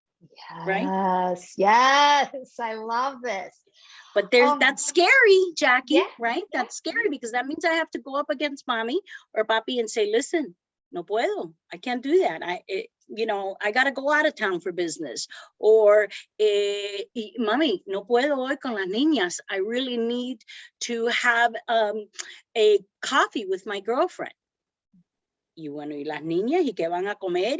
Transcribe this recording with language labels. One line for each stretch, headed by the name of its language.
English: Yes, right? Yes, I love this. But that's scary, Jackie, right? Yeah. That's scary because that means I have to go up against mommy or papi and say, listen,
Spanish: no puedo,
English: I can't do that. I got to go out of town for business.
Spanish: Or, mami, no puedo hoy con las niñas.
English: I really need to have a coffee with my girlfriend.
Spanish: Y bueno, y las niñas, ¿y qué van a comer?